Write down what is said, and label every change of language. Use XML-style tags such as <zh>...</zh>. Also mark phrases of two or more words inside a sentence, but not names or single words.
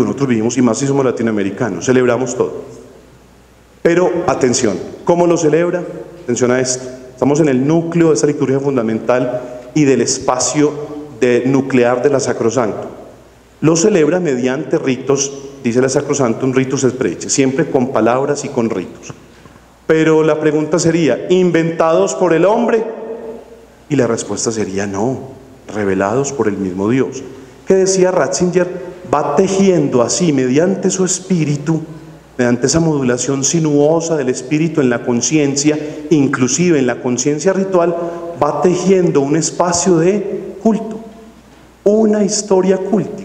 <es>Nosotros vivimos, y más si somos latinoamericanos, celebramos todo. Pero atención, ¿cómo lo celebra? Atención a esto. Estamos en el núcleo de esa liturgia fundamental y del espacio nuclear de la Sacrosanctum. Lo celebra mediante ritos, dice la Sacrosanctum,</es> <la>ritus et preces,</la> <es>siempre con palabras y con ritos. Pero la pregunta sería: ¿inventados por el hombre? Y la respuesta sería no, revelados por el mismo Dios. Que decía Ratzinger, va tejiendo así mediante su espíritu, mediante esa modulación sinuosa del espíritu en la conciencia, inclusive en la conciencia ritual, va tejiendo un espacio de culto, una historia cúltica.</es>